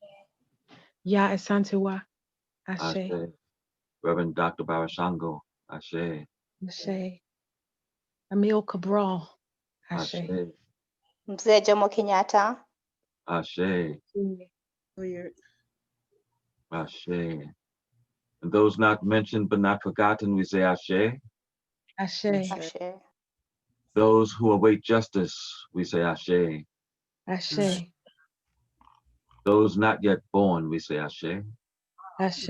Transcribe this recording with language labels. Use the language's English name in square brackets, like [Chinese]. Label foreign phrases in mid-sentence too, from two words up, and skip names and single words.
[English] Ya Asantewa, Ashe, Ashe, Reverend Dr. Barashango, Ashe, Ashe, Emil Cabral, Ashe, Ashe, Mzee Jomo Kenyatta, Ashe, Hilliard. Ashe. And those not mentioned but not forgotten, we say Ashe. Ashe, Ashe, Those who await justice, we say Ashe. Ashe, Those not yet born, we say Ashe. Ashe,